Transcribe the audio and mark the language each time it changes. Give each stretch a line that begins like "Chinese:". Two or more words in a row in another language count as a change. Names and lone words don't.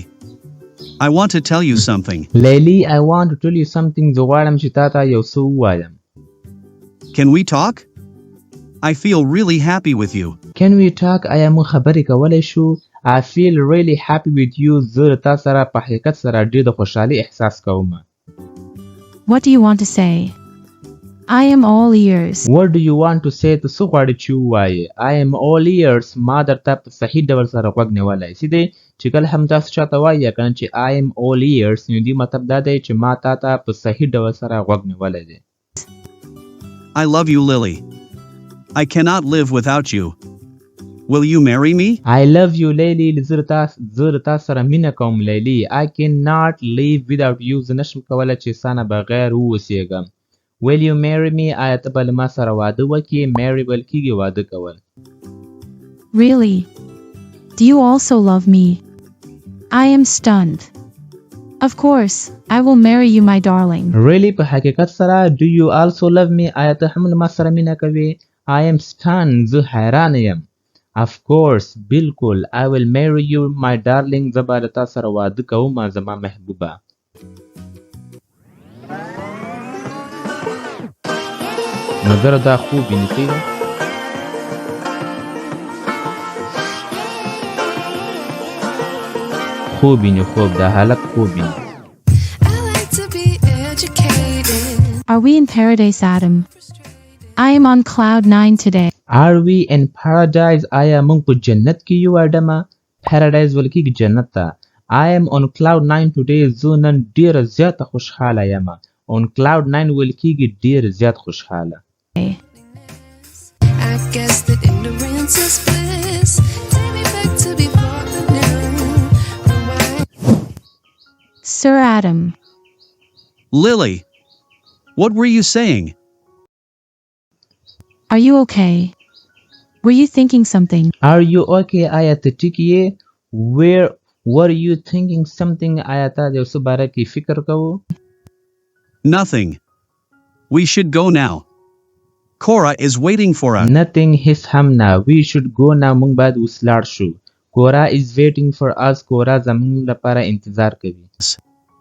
English: I want to tell you something. Lily, I want to tell you something.
Pashto: زه غواړم چې تا ته یو څه ووایم.
English: Can we talk? I feel really happy with you. Can we talk?
Pashto: آیا موږ خبرې کولی شو؟
English: I feel really happy with you.
Pashto: زه تا سره په حقیقت سره ډېر د خوشحالۍ احساس کوم.
English: What do you want to say? I am all ears. What do you want to say?
Pashto: ته څه غواړې چې ووایې؟
English: I am all ears.
Pashto: ما درته په صحیح ډول سره غوږ نیولی. څه دی چې کله هم تاسو چاته وایې که نه چې
English: I am all ears
Pashto: نو دې مطلب دا دی چې ما تا ته په صحیح ډول سره غوږ نیولی دی.
English: I love you, Lily. I cannot live without you. Will you marry me? I love you, Lily.
Pashto: زه د تا سره مینه کوم لیلی.
English: I cannot live without you.
Pashto: زه نشم کولی چې ستا نه بغیر واوسېږم.
English: Will you marry me?
Pashto: آیا ته به له ما سره واده وکړې؟ marry ویل کېږي واده کول.
English: Really? Do you also love me? I am stunned. Of course, I will marry you, my darling. Really
Pashto: په حقیقت سره
English: do you also love me?
Pashto: آیا ته هم له ما سره مینه کوې؟
English: I am stunned.
Pashto: زه حیران یم.
English: Of course, بالکل. I will marry you, my darling.
Pashto: زه به له تا سره واده کوم زما محبوبه. نظر دا خوب نیسی ده؟ خوب بینی خوب ده حالت خوب بینی.
English: Are we in paradise, Adam? I am on cloud 9 today. Are we in paradise?
Pashto: آیا موږ په جنت کې یو اډمه؟ paradise ویل کېږي جنت ته.
English: I am on cloud 9 today.
Pashto: زه نن ډېره زیاته خوشحاله یم.
English: on cloud 9
Pashto: ویل کېږي ډېر زیات خوشحاله.
English: I guess that ignorance is bliss. Take me back to before the new. Sir Adam. Lily. What were you saying? Are you okay? Were you thinking something? Are you okay?
Pashto: آیا ته ټیک یې؟
English: Were you thinking something?
Pashto: آیا ته د یو څه باره کې فکر کوو؟
English: Nothing. We should go now. Cora is waiting for us. Nothing.
Pashto: هیڅ هم نه.
English: We should go now.
Pashto: موږ باید اوس لاړ شو.
English: Cora is waiting for us. Cora
Pashto: زموږ لپاره انتظار کوي.